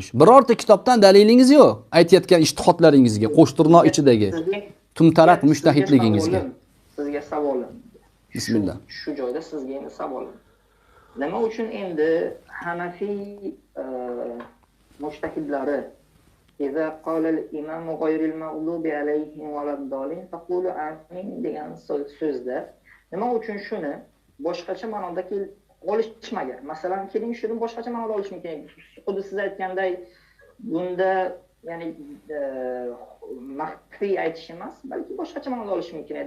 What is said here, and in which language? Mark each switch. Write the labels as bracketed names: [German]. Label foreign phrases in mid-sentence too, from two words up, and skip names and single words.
[Uzbek] Birorta kitobdan dalilingiz yo'q. Aytayotgan ijtihodlaringizga, qo'shtirnoq ichidagi tumtaraq mushtahidligingizga. Sizga savolim. Bismillah. Shu joyda sizga endi savolim. Nima uchun endi Hanafiy mushtahidlari [Arabic] إذا قال الإمام غير المغضوب عليهم ولا الضالين فقولوا آمين [Uzbek] degan so'zda nima uchun shuni boshqacha ma'noda olishmagan? Masalan, keling shuni boshqacha ma'noda olish mumkin. Xuddi siz aytganday bunda ya'ni maxfiy aytish emas, balki boshqacha ma'noda olish mumkin edi.